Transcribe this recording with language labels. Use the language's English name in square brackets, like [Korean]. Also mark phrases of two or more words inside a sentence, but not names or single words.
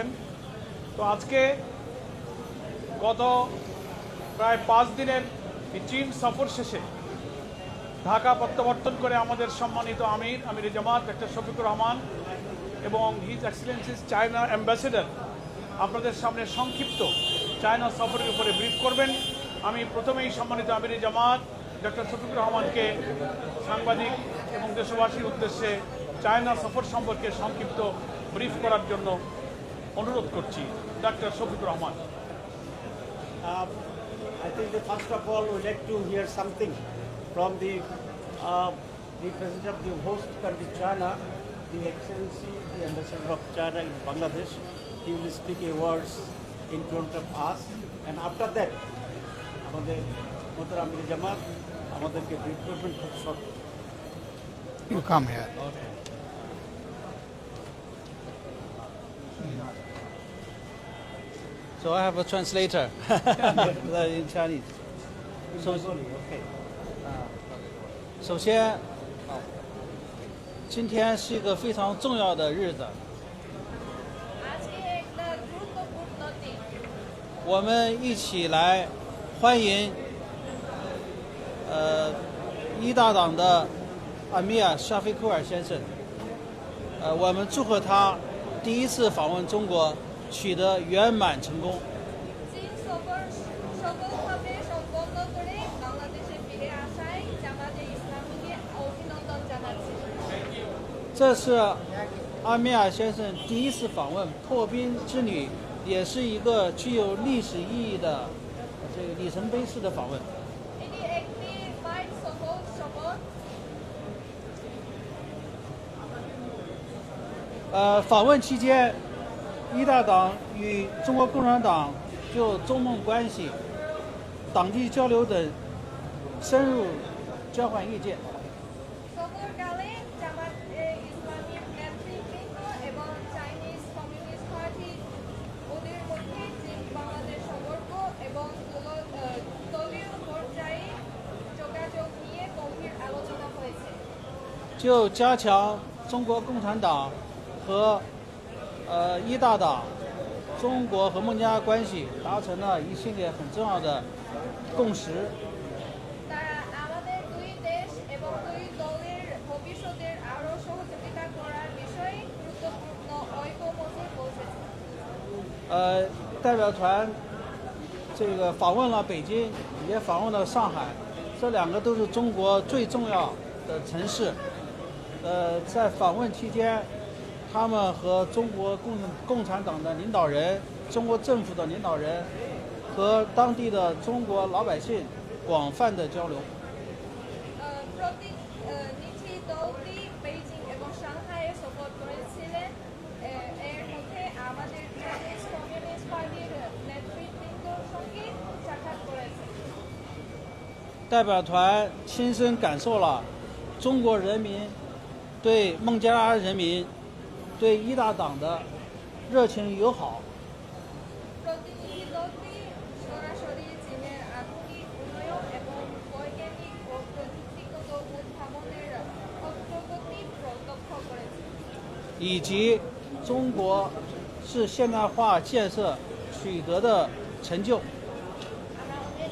[Bangla] তো আজকে গত প্রায় 5 দিনের চীন সফর শেষে ঢাকা প্রত্যাবর্তন করে আমাদের সম্মানিত আমির জামাত ডক্টর শফিকুর রহমান এবং [English] His Excellency China Ambassador [Bangla] আপনাদের সামনে সংক্ষিপ্ত চায়না সফরের উপরে ব্রিফ করবেন। আমি প্রথমেই সম্মানিত আমির জামাত ডক্টর শফিকুর রহমানকে সাংবাদিক এবং দেশবাসীর উদ্দেশ্যে চায়না সফর সম্পর্কে সংক্ষিপ্ত ব্রিফ করার জন্য অনুরোধ করছি। ডক্টর শফিকুর রহমান। [English] I think that first of all we'd like to hear something from the president of the host country China, the Excellency, the Ambassador of China in Bangladesh. He will speak a words in front of us, and after that, [Bangla] আমাদের মোহতারাম আমির জামাত আমাদেরকে ব্রিফ করবেন খুব শর্ট। [English] You come here. So I have a translator in Chinese. Okay. [Chinese] 首先，今天是一个非常重要的日子， [Bangla] আজকে একটা গুরুত্বপূর্ণ দিন। [Chinese] 我们一起来欢迎一大党的阿米尔沙菲库尔先生。我们祝贺他第一次访问中国取得圆满成功。 [Bangla] চীন সফর সফলভাবে সম্পন্ন করে বাংলাদেশে ফিরে আসায় জামাতে ইসলামীকে অভিনন্দন জানাচ্ছি। [Chinese] 这是阿米尔先生第一次访问破冰之旅，也是一个具有历史意义的这个里程碑式的访问。 [Bangla] এটি একটি মাইল সফর। [Chinese] 访问期间，一大党与中国共产党就中孟关系、党际交流等深入交换意见。 [Bangla] সফরকালে জামাত ইসলামীর নেতৃবৃন্দ এবং চাইনিজ কমিউনিস্ট পার্টি ওদের মধ্যে চীন বাংলাদেশ সম্পর্ক এবং দলীয় পর্যায়ে যোগাযোগ নিয়ে গভীর আলোচনা হয়েছে। [Chinese] 就加强中国共产党和一大党、中国和孟加拉关系达成了一系列很重要的共识。 [Bangla] তারা আমাদের দুই দেশ এবং দুই দলের ভবিষ্যতের আরও সহযোগিতা করার বিষয়ে গুরুত্বপূর্ণ ঐকমত্যে পৌঁছেছে। [Chinese] 代表团这个访问了北京，也访问了上海，这两个都是中国最重要的城市。在访问期间，他们和中国共产党的领导人、中国政府的领导人和当地的中国老百姓广泛的交流。 [Bangla] প্রতিনিধি দলটি বেইজিং এবং সাংহাইয়ে সফর করেছিলেন। এর মধ্যে আমাদের চাইনিজ কমিউনিস্ট পার্টির নেতৃবৃন্দর সঙ্গে সাক্ষাৎ করেছে। [Chinese] 代表团亲身感受了中国人民对孟加拉人民、对一大党的热情友好。 [Bangla] প্রতিনিধি দলটি সরাসরি চীনের আধুনিক উন্নয়ন এবং বৈজ্ঞানিক ও প্রযুক্তিগত উদ্ভাবনের অগ্রগতি প্রত্যক্ষ করেছে। [Chinese] 以及中国是现代化建设取得的成就。 [Bangla] আমরা